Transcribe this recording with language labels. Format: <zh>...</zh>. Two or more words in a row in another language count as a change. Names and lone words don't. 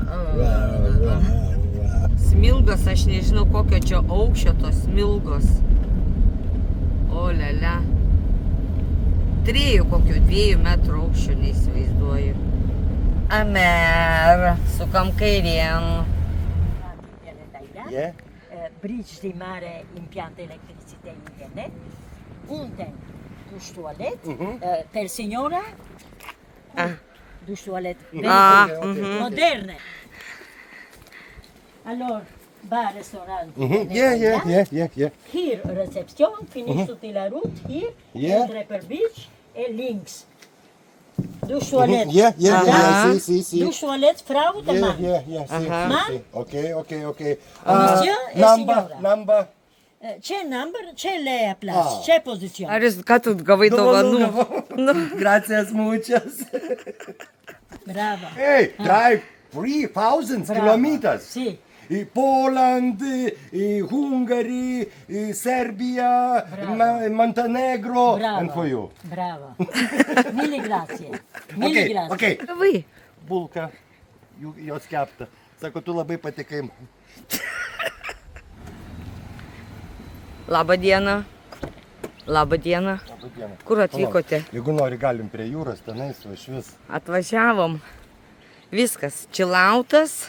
<lt>Smilgos, aš nežinau kokio čia aukščio tos smilgos. O lele. 3 metrų aukščio neįsivaizduoju. Amer, sukam kairien.</lt> <en>Yeah.</en> <it>Bridge di mare, impianto elettricità e internet, unten</it> <fr>douche toilette,</fr> <it>per signora,</it> <fr>douche toilette moderne.</fr> <it>Allora, bar, ristorante.</it> <en>Yeah.</en> <it>Hier reception, finish tutti</it> <fr>la route,</fr> <it>hier,</it> <en>Yeah.</en> <it>entra per beach e links.</it> <fr>Douche toilette.</fr> <en>See.</en> <fr>Douche toilette,</fr> <nl>vrouw de man.</nl> <en>See. Okay.</en> <it>Monsieur e signora.</it> <en>Number.</en> <it>C'è number, c'è lei a place, c'è posizione.</it> <lt>Ar jūs ką tu gavai dovanų?</lt> <es>Gracias muchas.</es> <it>Brava.</it> <en>Hey, drive 3,000 kilometers.</en> <it>Sì.</it> <en>Poland, Hungary, Serbia, Montenegro,</en> <it>Brava.</it> <en>and for you.</en> <it>Brava. Mille grazie. Mille grazie.</it> <en>Okay.</en> <lt>Gavai. Bulka, jos kepta. Sako, tu labai patikai. Labą dieną. Labą dieną. Kur atvykote? Jeigu nori, galim prie jūros, tenais va švis. Atvažiavom. Viskas. Čilautas.</lt>